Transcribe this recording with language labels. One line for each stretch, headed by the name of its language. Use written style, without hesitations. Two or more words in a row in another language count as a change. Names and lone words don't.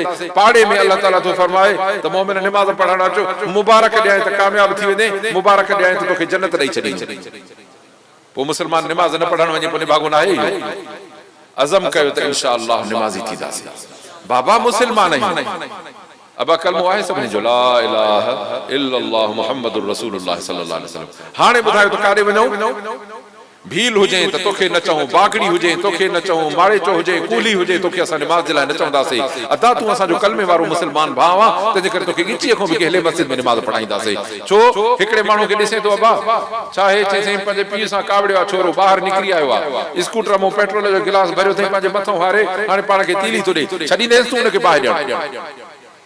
Sindhi: पाड़े में अल्लाह ताला थो फरमाए त मोमिन निमाज़ पढ़णु अचो, मुबारक ॾियां त कामयाब थी वेंदे, मुबारक ॾियां त तोखे जन्नत ॾेई छॾींदे। पोइ मुस्लमान निमाज़ न पढ़णु वञे, पोइ निभागो न आहे। अज़म कयो त
Arabic: إن شاء الله
Sindhi: निमाज़ी थींदासीं। बाबा मुस्लमान आहियूं, अब कलमो आहे सभिनी जो,
Arabic: لا إله إلا الله محمد رسول الله صلى الله عليه وسلم.
Sindhi: हाणे ॿुधायो त काॾे वञो, भील हुजे त तोखे न चऊं, बागड़ी हुजे तोखे न चऊं, माड़े चो हुजे, कूली हुजे तोखे असां निमाज़ जे लाइ न चवंदासीं। अदा तूं असांजो कलमे वारो मुस्लमान भाउ आहे, तंहिंजे करे तोखे ॻिचीअ खां बि केले मस्जिद में निमाज़ पढ़ाईंदासीं। छो हिकिड़े माण्हू खे ॾिसे थो, अबा छा हे चई पंहिंजे पीउ सां कावड़ियो आहे, छोरो ॿाहिरि निकिरी आयो आहे, स्कूटर मां पेट्रोल जो गिलास भरियो अथई, पंहिंजे मथां हारे हाणे पाण खे तीली थो ॾे, छॾींदेसि तूं हुनखे ॿाहिरि ॾियणु।